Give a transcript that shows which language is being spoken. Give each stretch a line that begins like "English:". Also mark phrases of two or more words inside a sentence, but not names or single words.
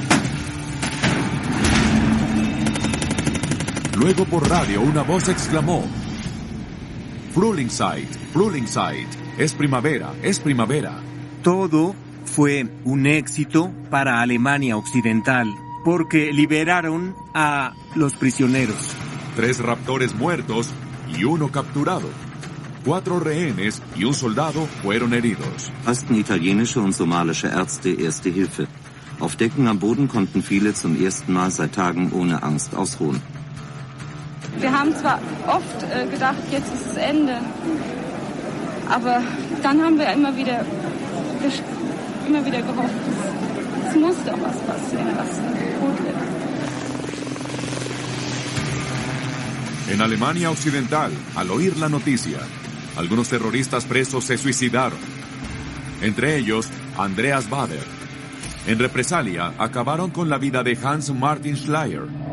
Spanish: Luego por radio una voz exclamó:
German: Frühlingszeit, Frühlingszeit,
Spanish: es primavera, es primavera. Todo fue un éxito para Alemania Occidental, porque liberaron a los prisioneros. 3 raptores muertos y 1 capturado. 4 rehenes y un soldado fueron heridos.
German: Leisten italienische und somalische Ärzte erste Hilfe. Auf Decken am Boden konnten viele zum ersten Mal seit Tagen ohne Angst ausruhen. Wir haben zwar oft gedacht, jetzt ist es Ende, aber dann haben wir immer wieder gehofft, es muss doch was passieren, was gut wird.
Spanish: En Alemania Occidental, al oír la noticia, algunos terroristas presos se suicidaron. Entre ellos, Andreas Baader. En represalia, acabaron con la vida de Hans Martin Schleyer.